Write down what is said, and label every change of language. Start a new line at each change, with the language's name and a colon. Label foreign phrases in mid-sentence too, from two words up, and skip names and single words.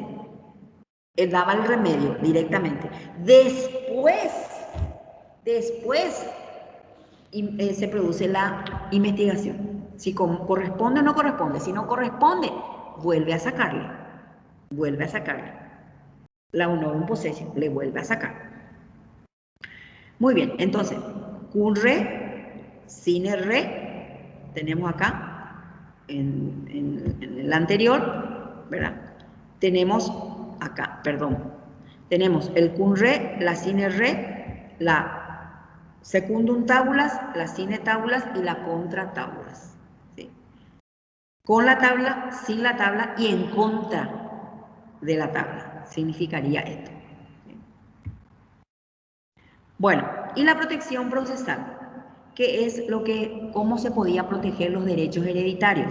Spanish: Él daba el remedio directamente. Después se produce la investigación. Si corresponde o no corresponde. Si no corresponde, vuelve a sacarle. La
Latin: honorum possessio,
Spanish: le vuelve a sacar. Muy bien, entonces,
Latin: cum re, sine re,
Spanish: tenemos acá, en el anterior, ¿verdad? Tenemos acá, tenemos el
Latin: cum re,
Spanish: la
Latin: sine re,
Spanish: la
Latin: secundum tabulas,
Spanish: la
Latin: sine tabulas
Spanish: y la
Latin: contra tabulas.
Spanish: ¿Sí? Con la tabla, sin la tabla y en contra de la tabla, significaría esto. ¿Sí? Bueno, y la protección procesal, que es cómo se podía proteger los derechos hereditarios.